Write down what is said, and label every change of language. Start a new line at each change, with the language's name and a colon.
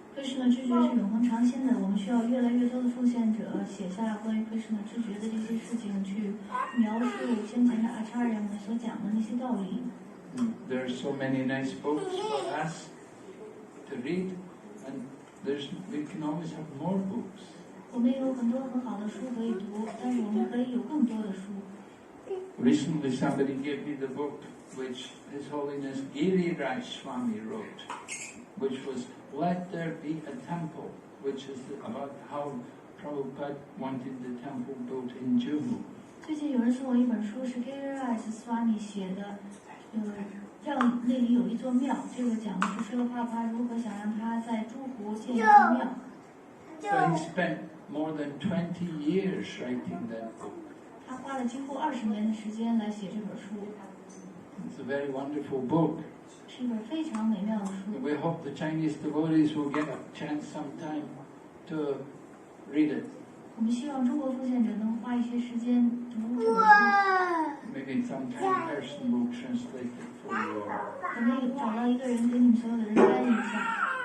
Chinese: Krishna 知觉是永恒长新的，我们需要越来越多的奉献者写下关于 Krishna 知觉的这些事情，去描述先前的 Acharya 们所讲的那些道理。
English: There are so many nice books for us to read, and we can always have more books.
Chinese: 我们有很多很好的书可以读，但是我们可以有更多的书。
English: Recently, somebody gave me the book which His Holiness Giriraj Swami wrote, which was Let There Be a Temple, which is about how Prabhupada wanted the temple built in Juhu.
Chinese: 最近有人送我一本书，是 Giriraj Swami 写的，让那里有一座庙。这个讲的是Srila Prabhupada如何想让他在珠湖建一座庙。
English: So he spent more than 20 years writing that book.
Chinese: 他花了几乎20年的时间来写这本书。
English: It's a very wonderful book.
Chinese: 是一本非常美妙的书。
English: We hope the Chinese devotees will get a chance sometime to read it.
Chinese: 我们希望中国奉献者能花一些时间读这本书。
English: Maybe some kind person will translate it for you.
Chinese: 可能找到一个人给你们所有的人翻译一下。